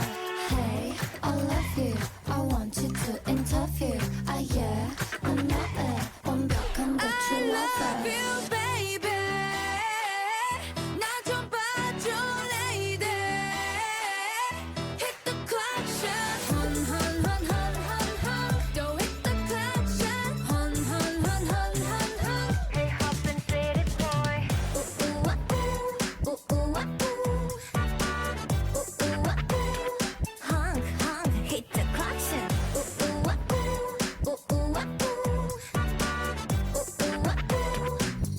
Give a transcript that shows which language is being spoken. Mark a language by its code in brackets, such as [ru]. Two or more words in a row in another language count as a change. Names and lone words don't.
[en] Hey, I love you. I want you to interview. Yeah, 완벽한 true lover. Baby. [ko] 나 좀 봐줘, lady. [en] Hit the klaxon. Hun, hun, hun, hun, hun, hun. Go hit the klaxon. Hun, hun, hun, hun, hun, hun. Hey, hop and city boy. Ooh, ooh, ooh, ooh, ooh, ooh. Honk, honk, hit the klaxon. Ooh, ooh, ooh, ooh, ooh, ooh.